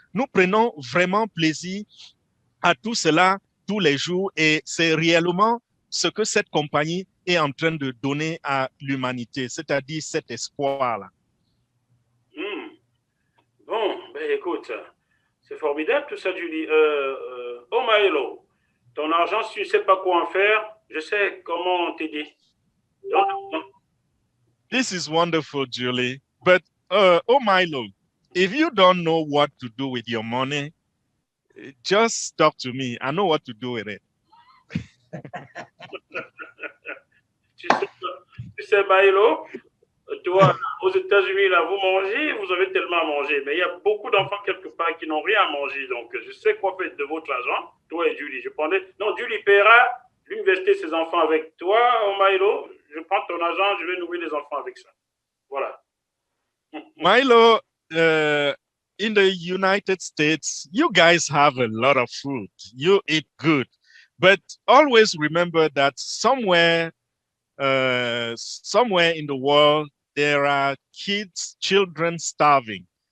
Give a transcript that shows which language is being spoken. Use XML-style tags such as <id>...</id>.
<fr>Nous prenons vraiment plaisir à tout cela tous les jours et c'est réellement ce que cette compagnie est en train de donner à l'humanité, c'est-à-dire cet espoir-là. Bon, ben écoute, c'est formidable tout ça, Julie. Oh Milo, ton argent, si tu ne sais pas quoi en faire, je sais comment t'aider.</fr> <en>This is wonderful, Julie. But, oh Milo, if you don't know what to do with your money, just talk to me. I know what to do with it.</en> <fr>Tu sais, Milo, toi, aux États-Unis, là, vous mangez, vous avez tellement à manger. Mais il y a beaucoup d'enfants quelque part qui n'ont rien à manger. Donc, je sais quoi faire de votre argent, toi et Julie. Non, Julie paiera l'université de ses enfants avec toi, Milo. Je prends ton argent, je vais nourrir les enfants avec ça. Voilà.</fr> <en>Milo, in the United States, you guys have a lot of food. You eat good. But always remember that somewhere in the world, there are children starving.</en>